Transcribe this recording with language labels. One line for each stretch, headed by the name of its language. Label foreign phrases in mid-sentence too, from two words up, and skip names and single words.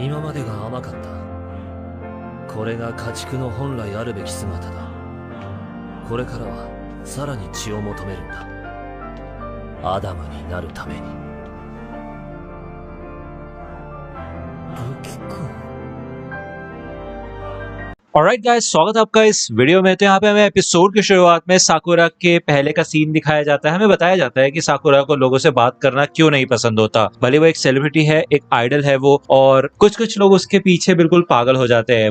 Japanese: 今までが甘かった。これが家畜の本来あるべき姿だ。これからはさらに血を求めるんだ。アダムになるために。ルキ君。
English: alright guys,
Hindi: स्वागत है आपका इस वीडियो में। तो यहाँ पे हमें एपिसोड की शुरुआत में साकुरा के पहले का सीन दिखाया जाता है। हमें बताया जाता है कि साकुरा को लोगों से बात करना क्यों नहीं पसंद होता। भले वो एक सेलिब्रिटी है, एक आइडल है वो, और कुछ लोग उसके पीछे बिल्कुल पागल हो जाते हैं।